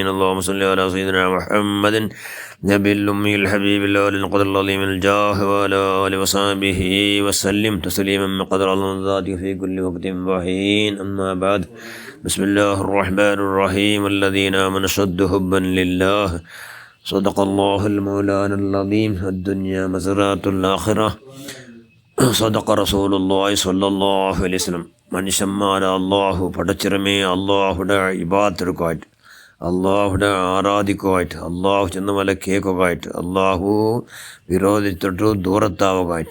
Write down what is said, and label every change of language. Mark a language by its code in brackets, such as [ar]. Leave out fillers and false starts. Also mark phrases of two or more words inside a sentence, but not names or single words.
[ar] اللهم صل على سيدنا محمد نبي الأمي الحبيب الأول القدر العظيم الجاه وعلى آله وصحبه وسلم تسليما بقدر الله في كل وقت وحين. أما بعد، بسم الله الرحمن الرحيم. الذين آمنوا أشد حبا لله. صدق الله المولانا العظيم. الدنيا مزرعة الآخرة. صدق رسول الله صلى الله عليه وسلم. [ml] മനുഷ്യന്മാരെ അള്ളാഹു പടച്ചിറമേ അള്ളാഹുടെ ഇബാദത്തുകൾക്കായിട്ട്, അള്ളാഹുടെ ആരാധിക്കുമായിട്ട്, അള്ളാഹു ചെന്ന പോലെ കേൾക്കുകയായിട്ട്, അള്ളാഹു വിരോധിച്ചിട്ട് ദൂരത്താവുകയായിട്ട്.